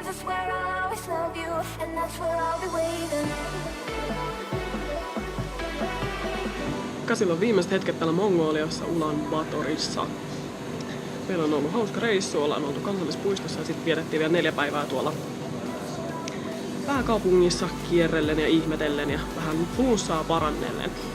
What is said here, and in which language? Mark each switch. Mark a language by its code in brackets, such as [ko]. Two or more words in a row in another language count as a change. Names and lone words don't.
[en] I swear I'll always love you, and that's where I'll be waiting. [fi] Käsillä on viimeiset hetket täällä Mongoliassa Ulaanbaatorissa. Meillä on ollut hauska reissu, ollaan oltu kansallispuistossa ja sitten vietettiin vielä 4 päivää tuolla pääkaupungissa kierrellen ja ihmetellen ja vähän flunssaa parannellen.